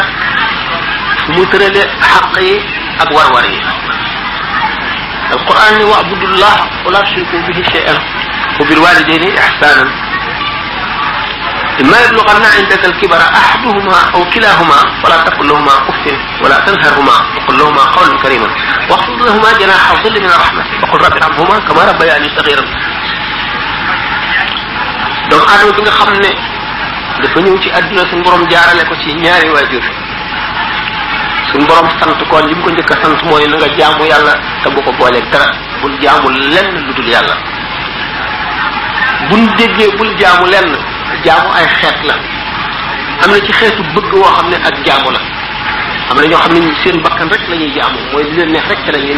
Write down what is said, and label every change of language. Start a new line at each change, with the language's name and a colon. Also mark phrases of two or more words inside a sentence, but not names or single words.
Wolof: fu mu tërale xaq yi ak war-war yi alquran ni
Arabic: واعبدوا الله ولا تشركوا به شيئا وبالوالدين إحسانا إما يبلغن عندك الكبر أحدهما أو كلاهما فلا تقل لهما أف ولا تنهرهما وقل لهما قولا كريما واخفض لهما جناح الذل من الرحمة وقل رب ارحمهما كما ربياني صغيرا
Wolof: donc aadama bi nga xam ne dafa ñëw ci àdduna suñu borom jaarale ko ci ñaari waajur suñu borom sant ko li mu ko njëkk a sant mooy na nga jaamu yàlla te bu ko booleeg dara bul jaamu lenn lu dul yàlla buñ déggee bul jaamu lenn jaamu ay xeet la am na ci xeetu bëgg woo xam ne ak jaamu la am na ñoo xam ne seen bakkan rek la ñuy jaamu mooy li leen neex rek ca la ñuy